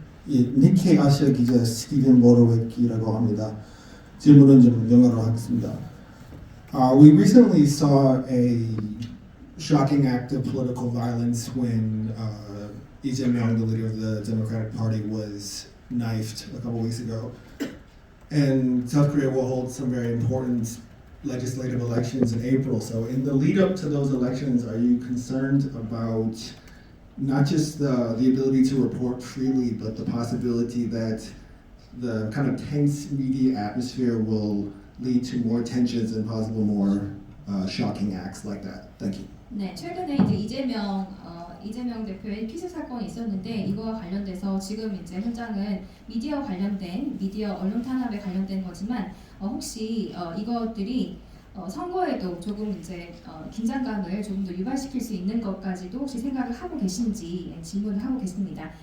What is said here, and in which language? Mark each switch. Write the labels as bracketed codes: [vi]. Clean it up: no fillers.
[ko] 예, 니케이 아시아 기자 스티븐 모로웨키라고 합니다. 질문은 좀 영어로 하겠습니다. [en] We recently saw a shocking act of political violence when Lee Jae-myung, the leader of the Democratic Party, was knifed a couple weeks ago. And South Korea will hold some very important legislative elections in April. So in the lead up to those elections, are you concerned about not just the ability to report freely, but the possibility that the kind of tense media atmosphere will lead to more tensions and possible more shocking acts like that? Thank you. [ko] 네, 최근에 이제 이재명 대표의 피습 사건이 있었는데 이거와 관련돼서 지금 이제 현장은 미디어 관련된 미디어 언론 탄압에 관련된 거지만 혹시 이것들이 선거에도 조금 이제 긴장감을 조금 더 유발시킬 수 있는 것까지도 혹시 생각을 하고 계신지 질문을 하고 계십니다.